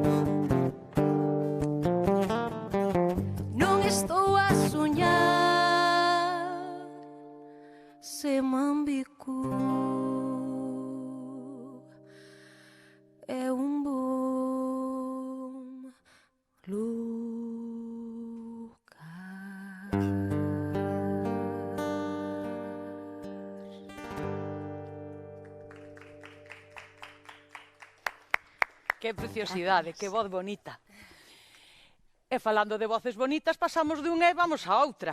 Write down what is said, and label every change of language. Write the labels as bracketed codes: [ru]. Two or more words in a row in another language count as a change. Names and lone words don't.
[pt] Não estou a sonhar, se Mambico é um bom lugar. Que preciosidade, que voz bonita. [gl] E falando de voces bonitas, pasamos dunha e vamos a outra.